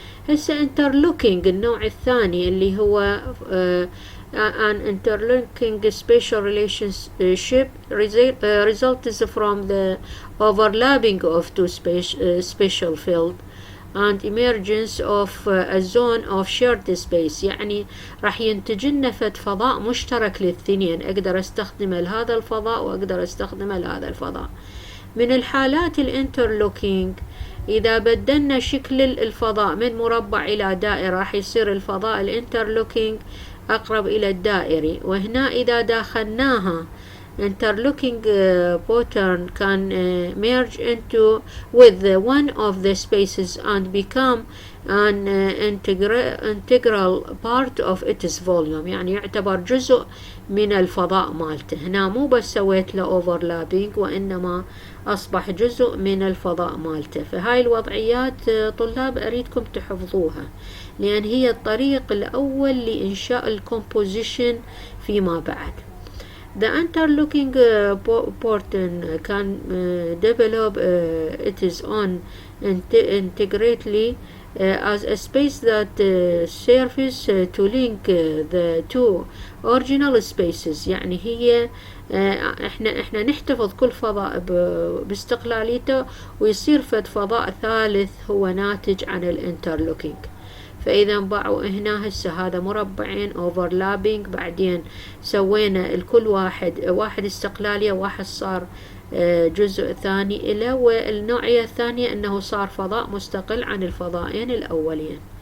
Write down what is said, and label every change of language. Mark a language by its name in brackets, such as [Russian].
[English] هسه interlocking [Arabic] النوع الثاني اللي هو [English] an interlocking spatial relationship results from the overlapping of two spatial fields and emergence of a zone of shared space. [Arabic] يعني راح ينتجلنا فضاء مشترك للاثنين، أقدر استخدم لهذا الفضاء وأقدر استخدم لهذا الفضاء. من الحالات الانترلوكينج إذا بدلنا شكل الفضاء من مربع إلى دائرة راح يصير الفضاء الانترلوكينج أقرب إلى الدائري. وهنا إذا داخلناها [English] interlocking pattern can merge into with one of the spaces and become an integral part of its volume، [Arabic] يعني يعتبر جزء من الفضاء مالته. هنا مو بس سويت له overlapping، وإنما أصبح جزء من الفضاء مالته. فهاي الوضعيات طلاب أريدكم تحفظوها، لأن هي الطريق الأول لإنشاء الكومبوزيشن فيما بعد. [English] The interlocking pattern can develop its own integrately as a space that serves to link the two original spaces. [Arabic] يعني هي احنا نحتفظ كل فضاء باستقلاليته، ويصير فضاء ثالث هو ناتج عن الانترلوكينج. فإذا باعوا هنا هسه هذا مربعين overlapping، بعدين سوينا الكل واحد استقلالية، واحد صار جزء ثاني إله، والنوعية الثانية أنه صار فضاء مستقل عن الفضائين الأولين.